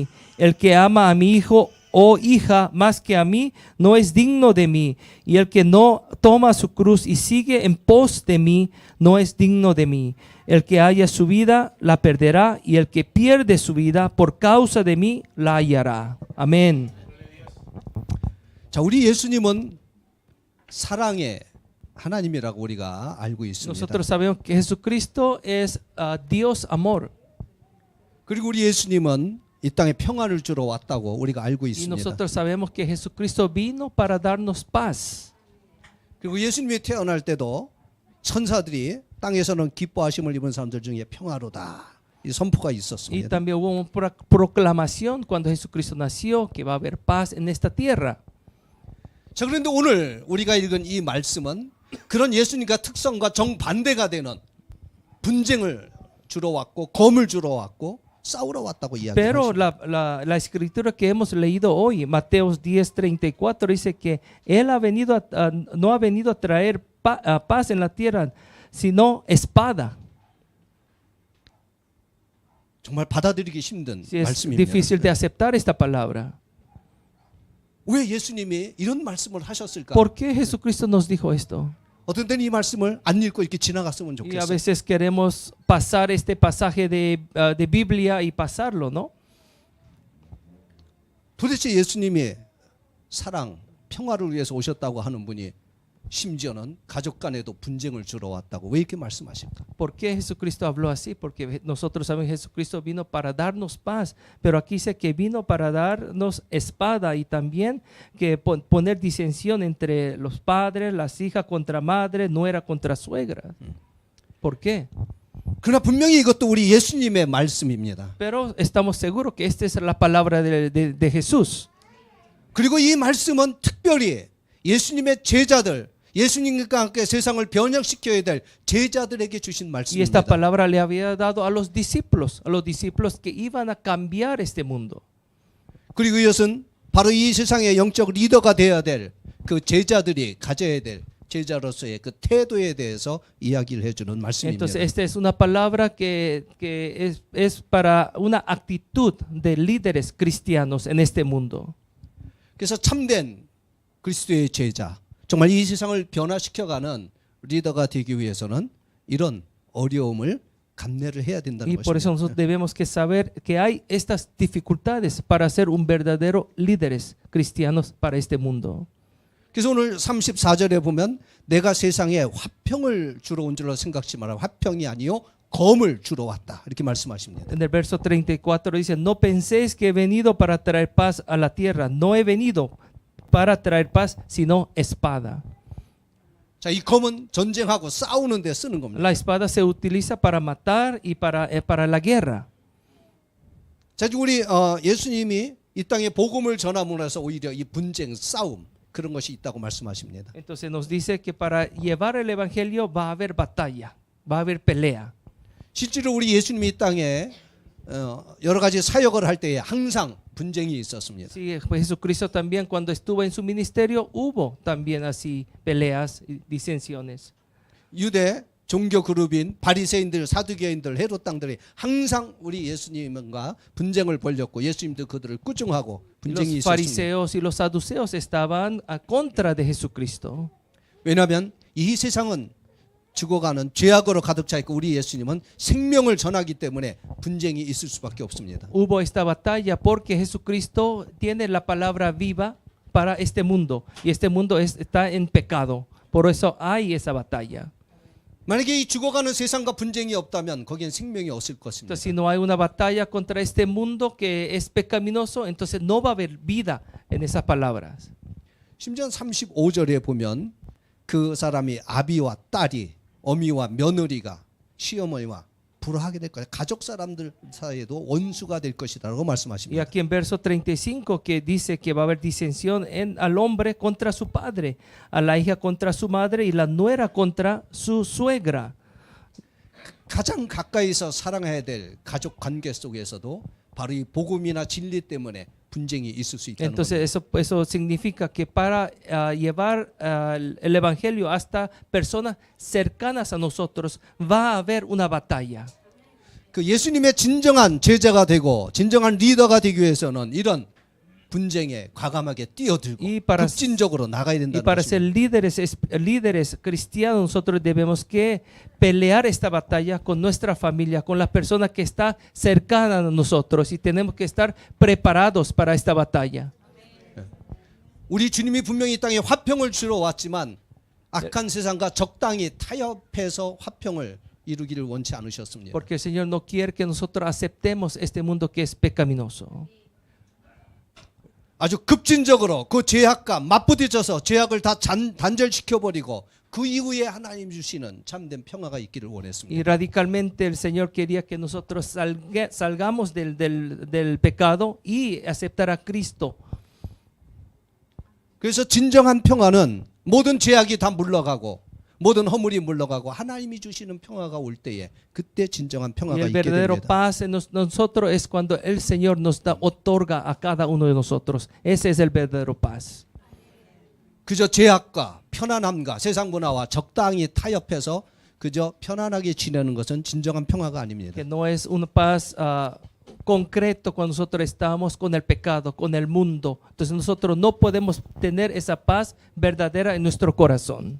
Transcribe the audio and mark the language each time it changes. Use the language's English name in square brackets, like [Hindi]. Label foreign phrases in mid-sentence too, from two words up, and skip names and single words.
[Spanish] El que ama a mi hijo o hija más que a mí no es digno de mí. Y el que no toma su cruz y sigue en pos de mí no es digno de mí. El que haya su vida la perderá, y el que pierde su vida por causa de mí la hallará. Amén. [Korean] 자, 우리 예수님은 사랑의 하나님이라고 우리가 알고 있습니다. [Spanish] Nosotros sabemos que Jesucristo es Dios amor. [Korean] 그리고 우리 예수님은 이 땅에 평안을 주러 왔다고 우리가 알고 [Spanish] Y [Korean] 있습니다. [Spanish] nosotros sabemos que Jesucristo vino para darnos paz. [Korean] 그리고 예수님이 태어날 때도 천사들이 땅에서는 기뻐하심을 입은 사람들 중에 평화로다 이 선포가 [Spanish] Y [Korean] 있었습니다. [Spanish] también hubo una proclamación cuando Jesucristo nació que va a haber paz en esta tierra. [Korean] 자, 그런데 오늘 우리가 읽은 이 말씀은 그런 예수님과 특성과 정반대가 되는 분쟁을 주러 왔고 검을 주러 왔고 싸우러 왔다고 [Spanish] Pero [Korean] 이야기합니다. [Spanish] la escritura que hemos leído hoy, Mateos 10:34, dice que Él ha venido no ha venido a traer paz en la tierra, sino espada. [Korean] 정말 받아들이기 힘든 [Spanish] Sí, es [Korean] 말씀입니다. [Spanish] difícil de aceptar esta palabra. [Korean] 왜 예수님이 이런 말씀을 하셨을까? [Spanish] ¿Por qué Jesucristo nos dijo esto? [Korean] 어떤 때는 이 말씀을 안 읽고 이렇게 지나갔으면 [Spanish] Y a [Korean] 좋겠어요. [Spanish] veces queremos pasar este pasaje de Biblia y pasarlo, ¿no? [Korean] 도대체 예수님이 사랑, 평화를 위해서 오셨다고 하는 분이 심지어는 가족 간에도 분쟁을 주러 왔다고 왜 이렇게 말씀하실까? [Spanish] ¿Por qué Jesucristo habló así? Porque nosotros sabemos que Jesucristo vino para darnos paz, pero aquí dice que vino para darnos espada y también que poner disensión entre los padres, las hijas contra madre, nuera contra suegra. ¿Por qué? [Korean] 그러나 분명히 이것도 우리 예수님의 말씀입니다. [Spanish] Pero estamos seguros que esta es la palabra de Jesús. [Korean] 그리고 이 말씀은 특별히 예수님의 제자들, 예수님과 함께 세상을 변혁시켜야 될 제자들에게 주신 [Spanish] Y esta [Korean] 말씀입니다. [Spanish] palabra le había dado a los discípulos que iban a cambiar este mundo. [Korean] 그리고 이것은 바로 이 세상의 영적 리더가 되어야 될 그 제자들이 가져야 될 제자로서의 그 태도에 대해서 이야기를 해주는 말씀입니다. [Spanish] Entonces, esta es una palabra que es para una actitud de líderes cristianos en este mundo. [Korean] 그래서 참된 그리스도의 제자, 정말 이 세상을 변화시켜가는 리더가 되기 위해서는 이런 어려움을 감내를 해야 된다는 [Spanish] Y por eso [Korean] 것입니다. [Spanish] nosotros debemos que saber que hay estas dificultades para ser un verdadero líderes cristianos para este mundo. [Korean] 그래서 오늘 34절에 보면 내가 세상에 화평을 주러 온 줄로 생각지 마라. 화평이 아니요 검을 주러 왔다. 이렇게 말씀하십니다. [Spanish] En el verso 34 dice, no penséis que he venido para traer paz a la tierra. No he venido para traer paz, sino espada. [Korean] 자, 이 검은 전쟁하고 싸우는 데 쓰는 겁니다. [Spanish] La espada se utiliza para matar y para la guerra. [Korean] 자, 우리 예수님이 이 땅에 복음을 전함으로 해서 오히려 이 분쟁, 싸움 그런 것이 있다고 말씀하십니다. [Spanish] Entonces nos dice que para llevar el evangelio va a haber batalla, va a haber pelea. [Korean] 실제로 우리 예수님이 이 땅에 여러 가지 사역을 할 때에 항상 분쟁이 있었습니다. [Spanish] Sí, Jesucristo también cuando estuvo en su ministerio hubo también así peleas y disensiones. [Korean] 유대 종교 그룹인 바리새인들, 사두개인들, 헤롯 당들이 항상 우리 예수님과 분쟁을 벌였고 예수님도 그들을 꾸중하고 분쟁이 [Spanish] Los [Korean] 있었습니다. [Spanish] fariseos y los saduceos estaban a contra de Jesucristo. [Korean] 왜냐하면 이 세상은 죽어가는 죄악으로 가득 차 있고 우리 예수님은 생명을 전하기 때문에 분쟁이 있을 수밖에 없습니다. [Spanish] Hubo esta batalla porque Jesucristo tiene la palabra viva para este mundo y este mundo está en pecado. Por eso hay esa batalla. [Korean] 만약에 이 죽어가는 세상과 분쟁이 없다면 거기엔 생명이 없을 것입니다. [Spanish] Entonces, si no hay una batalla contra este mundo que es pecaminoso, entonces no va a haber vida en esas palabras. [Korean] 심지어 35절에 보면 그 사람이 아비와 딸이 어미와 며느리가 시어머니와 불화하게 될 거예요. 가족 사람들 사이에도 원수가 될 것이다라고 [Spanish] Y [Korean] 말씀하십니다. [Spanish] aquí en verso 35 que dice que va a haber disensión al hombre contra su padre, a la hija contra su madre y la nuera contra su suegra. [Korean] 가장 가까이서 사랑해야 될 가족 관계 속에서도 바로 이 복음이나 진리 때문에 분쟁이 있을 수 있다는 겁니다. [Spanish] Entonces eso significa que para llevar el evangelio hasta personas cercanas a nosotros va a haber una batalla. [Korean] 그 예수님의 진정한 제자가 되고 진정한 리더가 되기 위해서는 이런 분쟁에 과감하게 뛰어들고 [Spanish] Y para, [Korean] 급진적으로 나가야 [Spanish] y [Korean] 된다는 [Spanish] para ser [Korean] 것입니다. [Spanish] líderes cristianos nosotros debemos que pelear esta batalla con nuestra familia, con las personas que están cercanas a nosotros y tenemos que estar preparados para esta batalla. [Korean] 우리 주님이 분명히 이 땅에 화평을 주러 왔지만 악한 세상과 적당히 타협해서 화평을 이루기를 원치 않으셨습니다. [Spanish] Porque el Señor no quiere que nosotros aceptemos este mundo que es pecaminoso. [Korean] 아주 급진적으로 그 죄악과 맞부딪혀서 죄악을 다 단절시켜버리고 그 이후에 하나님 주시는 참된 평화가 있기를 원했습니다. [Spanish] Y radicalmente el Señor quería que nosotros salgamos del pecado y aceptar a Cristo. [Korean] 그래서 진정한 평화는 모든 죄악이 다 물러가고 모든 허물이 물러가고 하나님이 주시는 평화가 올 때에 그때 진정한 [Spanish] Y [Korean] 평화가 [Spanish] el [Korean] 있게 [Spanish] verdadero [Korean] 됩니다. [Spanish] paz en nosotros es cuando el Señor nos otorga a cada uno de nosotros. Ese es el verdadero paz. [Korean] 그저 죄악과 편안함과 세상 문화와 적당히 타협해서 그저 편안하게 지내는 것은 진정한 평화가 아닙니다. [Spanish] Que no es una paz concreto cuando nosotros estamos con el pecado, con el mundo. Entonces nosotros no podemos tener esa paz verdadera en nuestro corazón.